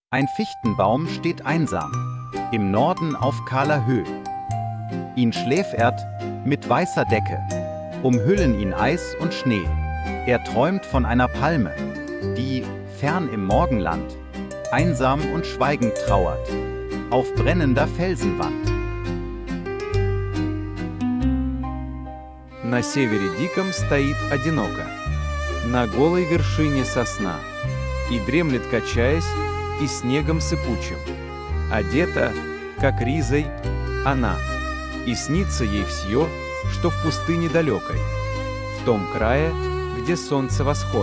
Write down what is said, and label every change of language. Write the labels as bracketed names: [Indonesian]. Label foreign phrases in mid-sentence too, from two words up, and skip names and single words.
[German] Ein Fichtenbaum steht einsam, im Norden auf kahler Höh. Ihn schläfert mit weißer Decke, umhüllen ihn Eis und Schnee. Er träumt von einer Palme, die, fern im Morgenland, einsam und schweigend trauert, auf brennender Felsenwand. [Russian] На севере диком стоит одиноко, на голой вершине сосна, и дремлет, качаясь, и снегом сыпучим. Одета, как ризой, она, и снится ей всё, что в пустыне далекой, в том крае, где солнце восход.